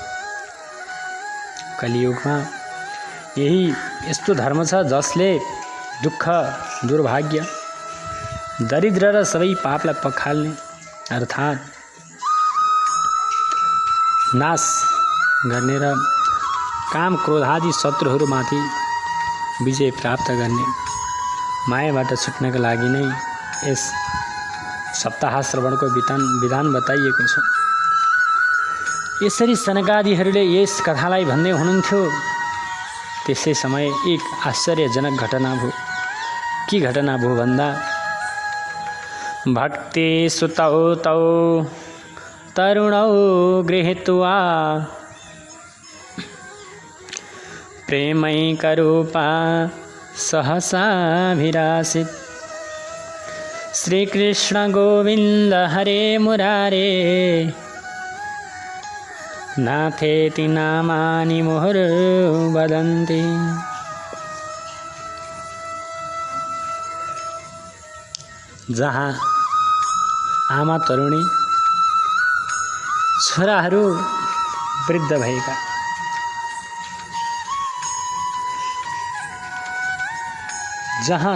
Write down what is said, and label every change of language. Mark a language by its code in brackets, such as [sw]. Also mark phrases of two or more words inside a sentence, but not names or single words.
[ne] कलियुगमा यही यस्तो धर्म छ जसले दुःख, दुर्भाग्य, दरिद्र र सबै पापलाई पखाल्ने अर्थात् नाश गर्ने र काम क्रोध आदि शत्रुहरूमाथि विजय प्राप्त गर्ने मायाबाट छुट्नका लागि नै यस सप्ताह श्रवणको विधान बताइएको छ। यसरी सनकादिहरूले यस कथालाई भन्दै हुनुहुन्थ्यो। त्यसै समय एक आश्चर्यजनक घटना भयो। के घटना भयो भन्दा [sa] भक्ति सुतौ तौ तरुणौ गृहीत्वा प्रेमैकरूपा सहसाभिरासित श्रीकृष्ण गोविन्द हरे मुरारे नाथेति नामानि मुहुर्वदन्ति। [ne] जहाँ आमा तरुणी, छोराहरू वृद्ध भएका, जहाँ